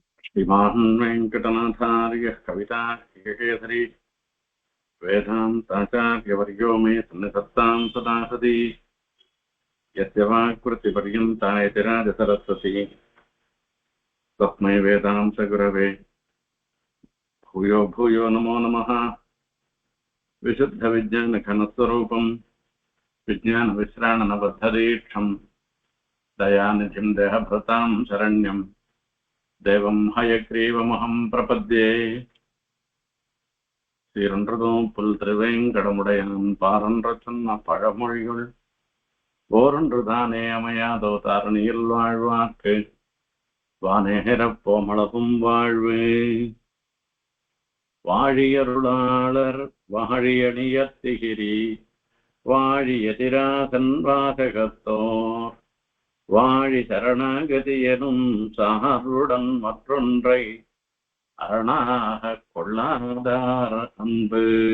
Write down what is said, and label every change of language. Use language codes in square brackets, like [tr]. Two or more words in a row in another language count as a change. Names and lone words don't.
[sa] श्रीमान् वेङ्कटनाथार्यः कविताकेसरी वेदान्ताचार्यवर्यो मे सन्निधत्तां सदा सति यस्य वाक्कृतिपर्यन्ता यतिराजसरस्वती तस्मै वेदान्तगुरवे भूयो भूयो नमो नमः। विशुद्धविज्ञानघनस्वरूपं विज्ञानविश्राणनबद्धदीक्षं दयानिधिं देहभृतां शरण्यं देवं हयग्रीवमहं प्रपद्ये। [ta] சீரொன்றதும் புல் திருவேங்கடமுடையான் பாரொன்ற சொன்ன பழமொழிகள் ஓரொன்று தானே அமையாதோ தாரணியில் வாழ்வாக்கு வானேரப் போமளவும் வாழ்வு. வாழியருளாளர் வாழியணியத்திகிரி வாழியதிராகன் வாசகத்தோர் வாழி சரணாகதி எனும் சாருடன் மற்றொன்றை அரணாக கொள்ளாதார் அன்பு.